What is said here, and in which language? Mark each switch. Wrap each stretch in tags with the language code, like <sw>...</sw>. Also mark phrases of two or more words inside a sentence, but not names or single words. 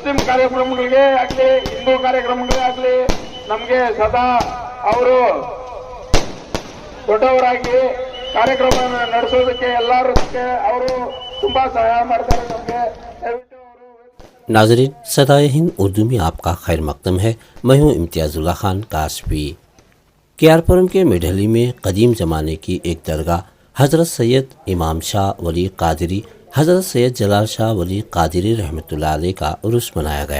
<kn>ಕಾರ್ಯಕ್ರಮಗಳಿಗೆ ಆಗಲಿ ಹಿಂದೂ ಕಾರ್ಯಕ್ರಮಗಳಿಗೆ ಆಗಲಿ ನಮಗೆ ಸದಾ ಅವರು ದೊಡ್ಡವರಾಗಿ ಕಾರ್ಯಕ್ರಮ ನಡೆಸೋದಕ್ಕೆ ಎಲ್ಲರಕ್ಕೆ ಅವರು ತುಂಬಾ ಸಹಾಯ ಮಾಡ್ತಾರೆ ನಮಗೆ.</kn> <ur>ناظرین، صدائے ہند اردو میں آپکا خیر مقدم ہے. میں ہوں امتیاز اللہ خان قاسوی۔ کے آر پورم کے میڈلی میں قدیم زمانے کی ایک درگاہ حضرت سید امام شاہ ولی قادری حضرت سید جلال شاہ ولی قادری رحمۃ اللہ علیہ کا عرس منایا گیا.</ur>